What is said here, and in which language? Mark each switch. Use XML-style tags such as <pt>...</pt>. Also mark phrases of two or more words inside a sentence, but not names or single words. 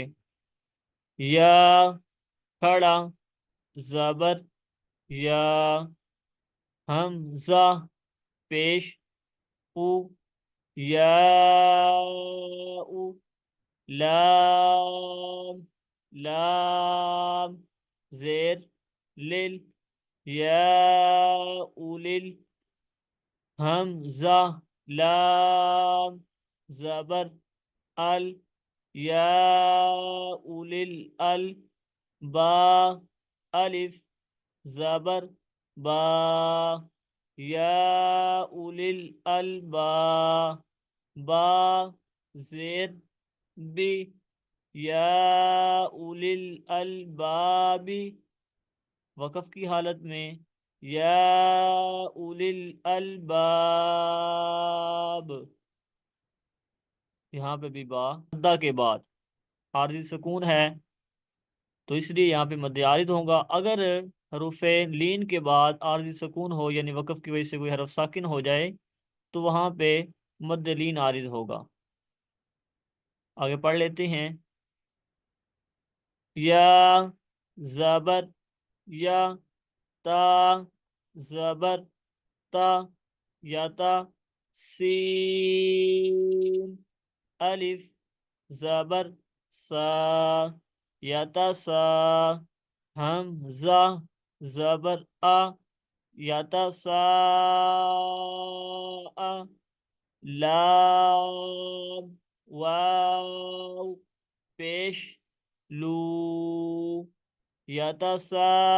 <ur>یا کھڑا زبر یا، حمزہ پیش او، یا او، لام لام زیر لل، یا اولل، حمزہ لام زبر ال، یا اولل ال، با الف زبر با، یا اولل البا، با زیر بی،</ur> <ar>یا اولل الباب،</ar> <ur>وقف کی حالت میں یا اولل الباب، یہاں پہ بھی با مدہ کے بعد عارضی سکون ہے تو اس لیے یہاں پہ مد عارض ہوگا۔ اگر حروف لین کے بعد عارضی سکون ہو یعنی وقف کی وجہ سے کوئی حرف ساکن ہو جائے تو وہاں پہ مد لین عارض ہوگا۔ آگے پڑھ لیتے ہیں۔ یا زبر یا، تا زبر تا یا تا، سین الف زبر سا یا تا سا، حمزہ زبر آ یا تا سا آ، لام واو پیش لو یا تا سا</ur>